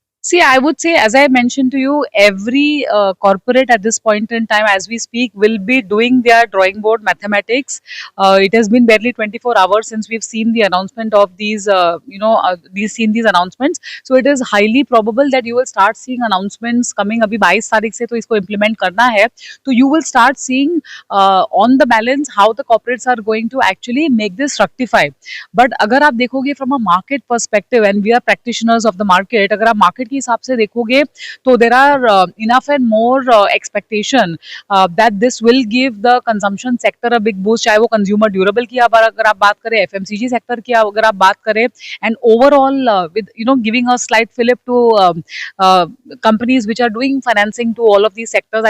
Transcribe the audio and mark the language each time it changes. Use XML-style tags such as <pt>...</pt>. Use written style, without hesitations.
<en>See, I would say, as I mentioned to you, every corporate at this point in time, as we speak, will be doing their drawing board mathematics. It has been barely 24 hours since we've seen the announcement of these, seen these announcements. So it is highly probable that you will start seeing announcements coming.</en> <hi>अभी 22 तारीख से तो इसको implement करना है.</hi> <en>So you will start seeing on the balance how the corporates are going to actually make this rectify. But</en> <hi>अगर आप देखोगे</hi> <en>from a market perspective, and we are practitioners of the market, अगर आप market</en> <hi>के हिसाब से देखोगे तो</hi> <en>there are enough and more expectation that this will give the consumption sector a big boost,</en> <hi>चाहे वो</hi> <en>consumer durable की अगर आप बात करें, FMCG sector की अगर आप बात करें, and overall with giving a slight fillip to companies which are doing financing to all of these sectors.</en>